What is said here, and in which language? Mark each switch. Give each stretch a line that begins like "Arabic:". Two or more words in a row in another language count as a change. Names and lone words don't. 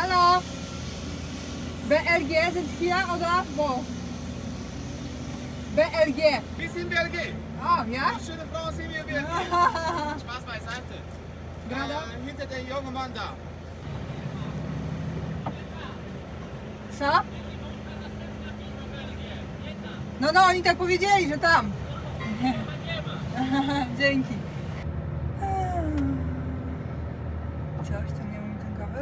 German: Hallo! BLG sind hier oder wo? BLG! Wir sind Belgien. Ah, ja? Die schöne Frau sind wir Belgien. Spaß beiseite. Hinter der junge Mann da.
Polish: Co? No, oni tak powiedzieli, że tam. Dzięki. Chciałaś ciągniemy mi ten kabel?